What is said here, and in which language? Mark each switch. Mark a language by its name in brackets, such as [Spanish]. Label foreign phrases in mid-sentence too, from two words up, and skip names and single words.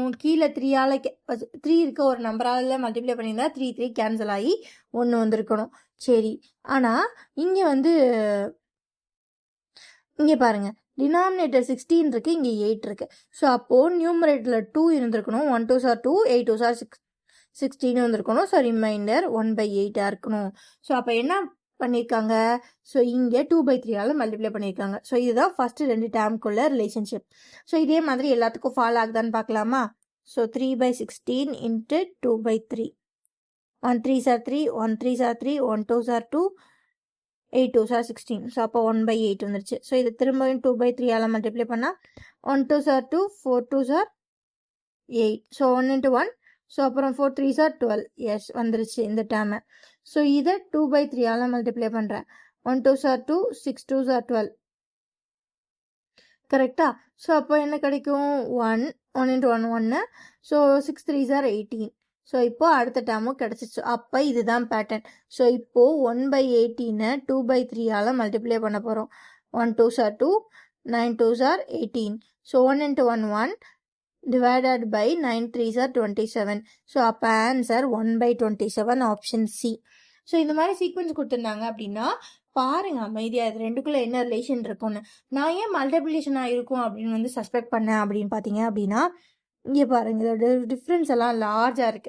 [Tamil] கீழே 3 இருக்க ஒரு நம்பரால் மல்டிப்ளை பண்ணியிருந்தா 3 கேன்சல் ஆகி 1 வந்திருக்கணும். சரி, ஆனால் இங்கே வந்து இங்கே பாருங்கள், டினாமினேட்டர் 16 இருக்குது, இங்கே 8 இருக்குது. ஸோ அப்போது நியூமரேட்டரில் 2 இருந்திருக்கணும். [English] 1 2s are 2, 8 2s are 16 [Tamil] வந்திருக்கணும். [English] So remainder [Tamil] 1/8 இருக்கணும். ஸோ அப்போ என்ன பண்ணியிருக்காங்க? ஸோ இங்கே 2/3 மல்டிப்ளை பண்ணியிருக்காங்க. ஸோ இதுதான் ஃபர்ஸ்ட் 2 டேர்முக்குள்ள ரிலேஷன்ஷிப். ஸோ இதே மாதிரி எல்லாத்துக்கும் ஃபாலோ ஆகுதான்னு பார்க்கலாமா? [English] So 3/16 into 2/3. 1 3s are 3, 1 3s are 3, 1 2s are 2, 8 2s are 16. [Tamil] ஸோ அப்போ 1/8 வந்துருச்சு. ஸோ இது திரும்பவும் 2/3 மல்டிப்ளை பண்ணால் [English] 1 2s are 2, 4 2s are 8. So 1 into 1. ஸோ அப்புறம் 4 3s are 12. எஸ், [Tamil] வந்துருச்சு இந்த டேர்மை. ஸோ இதை 2/3 மல்டிப்ளை பண்ணுறேன். [English] 1 2s are 2, 6 2s are 12. [Tamil] கரெக்டா? ஸோ அப்போ என்ன கிடைக்கும்? [English] 1 1 into 1 1. ஸோ 6 3s are 18. [Tamil] ஸோ இப்போது அடுத்த டேர்மும் கிடச்சிச்சு. அப்போ இதுதான் பேட்டர்ன். ஸோ இப்போது 1/18 2/3 மல்டிப்ளை பண்ண போகிறோம். [English] 1 2s are 2, 9 2s are 18. ஸோ 1 into 1 1 divided by 9 3s are 27. [Tamil] ஸோ அப்போ ஆன்சர் 1/27, [English] option C. [Tamil] ஸோ இந்த மாதிரி சீக்வன்ஸ் கொடுத்துருந்தாங்க அப்படின்னா பாருங்க அமைதியாக இது ரெண்டுக்குள்ளே என்ன ரிலேஷன் இருக்கும்னு. நான் ஏன் மல்டிப்ளிகேஷனாக இருக்கும் அப்படின்னு வந்து சஸ்பெக்ட் பண்ணேன் அப்படின்னு பார்த்தீங்க அப்படின்னா, இங்கே பாருங்க இதோட டிஃப்ரென்ஸ் எல்லாம் லார்ஜாக இருக்குது.